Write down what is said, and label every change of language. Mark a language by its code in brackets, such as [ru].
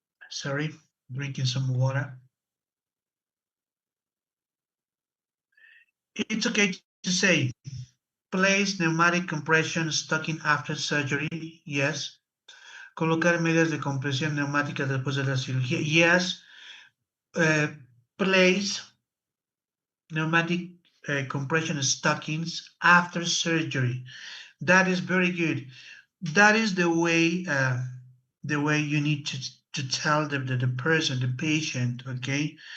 [en] Sorry, drinking some water. It's okay to say, place pneumatic compression stocking after surgery. Yes. [es] Colocar medias de compresión neumática después de la cirugía. [en] Yes. Place pneumatic compression stockings after surgery. That is very good. That is the way you need to tell the person, the patient, okay?